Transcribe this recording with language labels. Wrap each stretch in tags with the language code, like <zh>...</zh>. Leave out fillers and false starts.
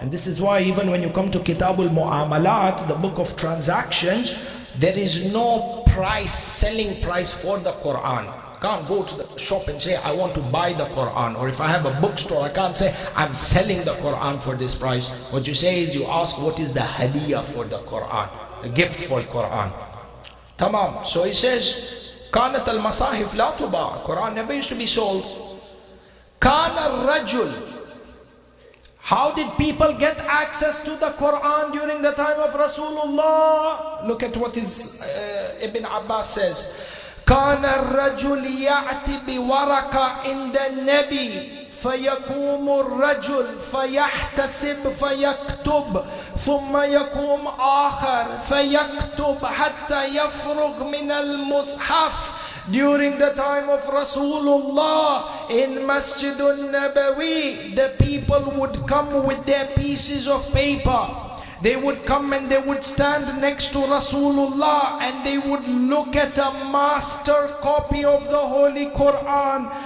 <en>And this is why even when you come to Kitabul Mu'amalat, the book of transactions, there is no price, selling price for the Quran. Can't go to the shop and say I want to buy the Quran, or if I have a bookstore I can't say I'm selling the Quran for this price. What you say is you ask what is the hadiyah for the Quran, the gift for the Quran. Tamam. So he says</en> <ar>كانت المصاحف لا تباع.</ar> <en>Quran never used to be sold.</en> <ar>كان الرجل.</ar> <en>How did people get access to the Quran during the time of Rasulullah? Look at what is Ibn Abbas says.</en> <ar>كان الرجل يأتي بورقة عند النبي فيقوم الرجل فيحتسب فيكتب ثم يقوم آخر فيكتب حتى يفرغ من المصحف.</ar> <en>During the time of Rasulullah in Masjid al-Nabawi, the people would come with their pieces of paper. They would come and they would stand next to Rasulullah and they would look at a master copy of the Holy Quran</en>